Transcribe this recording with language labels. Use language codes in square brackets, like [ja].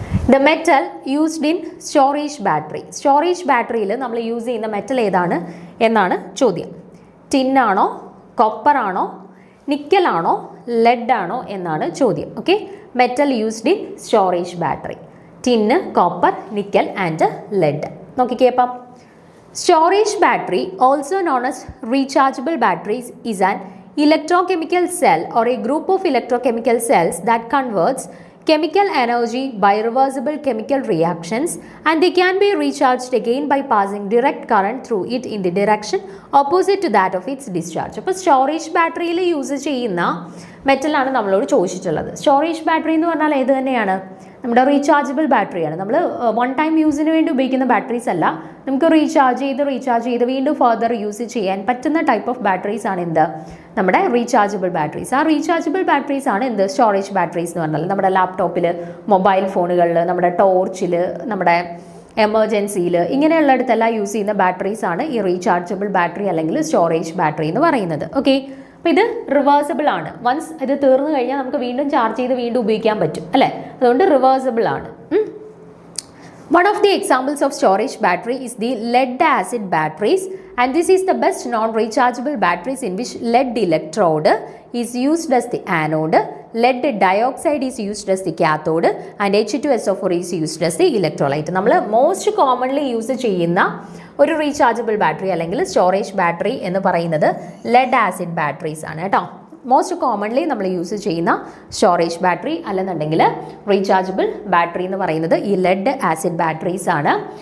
[en] The metal used in storage battery. [ml] Storage ബാറ്ററിയിൽ നമ്മൾ use ചെയ്യുന്ന മെറ്റൽ ഏതാണ് എന്നാണ് ചോദ്യം. ടിന്നാണോ, കോപ്പറാണോ, നിക്കലാണോ, ലെഡാണോ എന്നാണ് ചോദ്യം. [en] Okay, metal used in storage battery. Tin, copper, nickel and lead. [ml] നോക്കിക്കേ അപ്പം. [en] Storage battery, also known as rechargeable batteries, is an electrochemical cell or a group of electrochemical cells that converts chemical energy by reversible chemical reactions, and they can be recharged again by passing direct current through it in the direction opposite to that of its discharge. [ml] അപ്പോൾ storage ബാറ്ററിയിൽ use ചെയ്യുന്ന മെറ്റലാണ് നമ്മളോട് ചോദിച്ചിട്ടുള്ളത്. Storage battery എന്ന് പറഞ്ഞാൽ ഏത് തന്നെയാണ്? നമ്മുടെ റീചാർജബിൾ ബാറ്ററിയാണ്. നമ്മൾ വൺ ടൈം യൂസിന് വേണ്ടി ഉപയോഗിക്കുന്ന ബാറ്ററീസ് അല്ല, നമുക്ക് റീചാർജ് ചെയ്ത് വീണ്ടും ഫർദർ യൂസ് ചെയ്യാൻ പറ്റുന്ന ടൈപ്പ് ഓഫ് ബാറ്ററീസ് ആണ് എന്ത്? നമ്മുടെ റീചാർജബിൾ ബാറ്ററീസ്. ആ റീചാർജബിൾ ബാറ്ററീസ് ആണ് എന്ത്? സ്റ്റോറേജ് ബാറ്ററീസ് എന്ന് പറഞ്ഞാൽ നമ്മുടെ ലാപ്ടോപ്പിൽ, മൊബൈൽ ഫോണുകളിൽ, നമ്മുടെ ടോർച്ചിൽ, നമ്മുടെ എമർജൻസിയിൽ, ഇങ്ങനെയുള്ളിടത്തെല്ലാം യൂസ് ചെയ്യുന്ന ബാറ്ററീസ് ആണ് ഈ റീചാർജബിൾ ബാറ്ററി അല്ലെങ്കിൽ സ്റ്റോറേജ് ബാറ്ററി എന്ന് പറയുന്നത്. ഓക്കെ, അപ്പോൾ ഇത് റിവേഴ്സിബിൾ ആണ്. വൺസ് ഇത് തീർന്നു കഴിഞ്ഞാൽ നമുക്ക് വീണ്ടും ചാർജ് ചെയ്ത് വീണ്ടും ഉപയോഗിക്കാൻ പറ്റും അല്ലേ, അതുകൊണ്ട് റിവേഴ്സിബിൾ ആണ്. [en] One of the examples of storage battery is the lead acid batteries, and this is the best non-rechargeable batteries in which lead electrode is used as the anode, lead dioxide is used as the cathode, and H2SO4 is used as the electrolyte. [ml] നമ്മൾ most commonly use ചെയ്യുന്ന ഒരു rechargeable battery അല്ലെങ്കിൽ storage battery എന്ന് പറയുന്നത് lead acid batteries ആണ് കേട്ടോ. Most commonly നമ്മൾ use ചെയ്യുന്ന സ്റ്റോറേജ് ബാറ്ററി അല്ലെന്നുണ്ടെങ്കിൽ റീചാർജബിൾ ബാറ്ററി എന്ന് പറയുന്നത് ഈ ലെഡ് ആസിഡ് ബാറ്ററീസ് ആണ്.